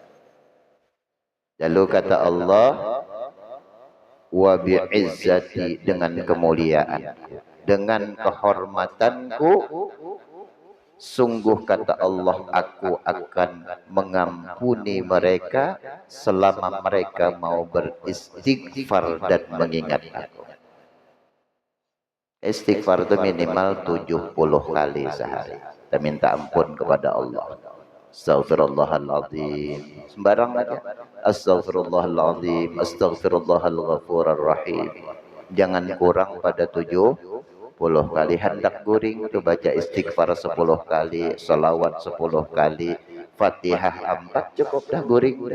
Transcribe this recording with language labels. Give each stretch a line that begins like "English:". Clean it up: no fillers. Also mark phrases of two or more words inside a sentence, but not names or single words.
Indonesian: Lalu kata Allah,
Arabic: وبعزتي,
Indonesian: dengan kemuliaan, dengan kehormatanku, sungguh kata Allah, aku akan mengampuni mereka selama mereka mau beristighfar dan mengingat aku. Istighfar itu minimal 70 kali sehari. Kita minta ampun kepada Allah.
Arabic: أستغفر الله العظيم.
Indonesian: Sembarang aja.
Arabic: أستغفر الله العظيم. أستغفر الله الغفور الرحيم.
Indonesian: Jangan kurang pada 70 kali.
Banjar: Hendak guring tu baca istighfar 10 kali, salawat 10 kali, Fatihah 4 cukup dah guring dah.